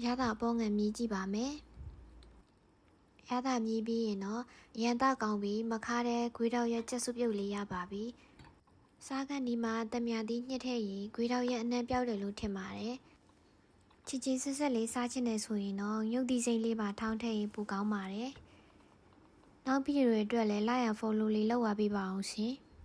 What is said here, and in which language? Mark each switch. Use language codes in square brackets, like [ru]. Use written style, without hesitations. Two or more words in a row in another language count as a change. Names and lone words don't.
[my] တာအပေါ်ငံမြည်ကြည့်ပါမယ်ရတာမြည်ပြီးရင်တော့ရန်သားကောင်းပြီးမခါတဲ့ခွေးတောက်ရက်ကြက်စုပ်ပြုတ်လေးရပါပြီစားကန်ဒီမှာတမြန်သီးညှစ်ထည့်ရင်ခွေးတောက်ရက်အနှံ့ပြောက်တယ်လို့ထင်ပါတယ်ချစ်ချင်းဆက်ဆက်လေးစားချင်တယ်ဆိုရင်တော့ရုပ်သီးစိမ့်လေးပါထောင်းထည့်ရင်ပိုကောင်းပါတယ်နောက်ဗီဒီယိုတွေအတွက်လည်း [en] like and follow [my] လေးလုပ်ပါပေးပါအောင်ရှင်